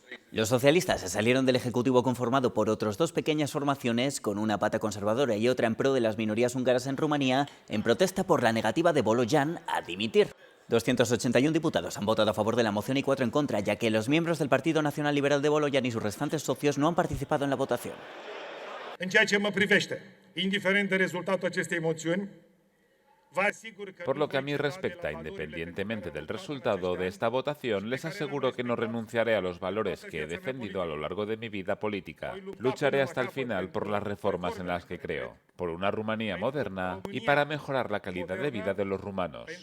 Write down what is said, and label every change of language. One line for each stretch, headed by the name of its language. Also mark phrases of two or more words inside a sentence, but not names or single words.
Spanish: Los socialistas se salieron del Ejecutivo conformado por otras dos pequeñas formaciones, con una pata conservadora y otra en pro de las minorías húngaras en Rumanía, en protesta por la negativa de Volojan a dimitir. 281 diputados han votado a favor de la moción y 4 en contra, ya que los miembros del Partido Nacional Liberal de Volojan y sus restantes socios no han participado en la votación.
Romanian: În ceea ce mă privește, indiferent de rezultatul acestei moțiuni,
Spanish: Por lo que a mí respecta, independientemente del resultado de esta votación, les aseguro que no renunciaré a los valores que he defendido a lo largo de mi vida política. Lucharé hasta el final por las reformas en las que creo, por una Rumanía moderna y para mejorar la calidad de vida de los rumanos.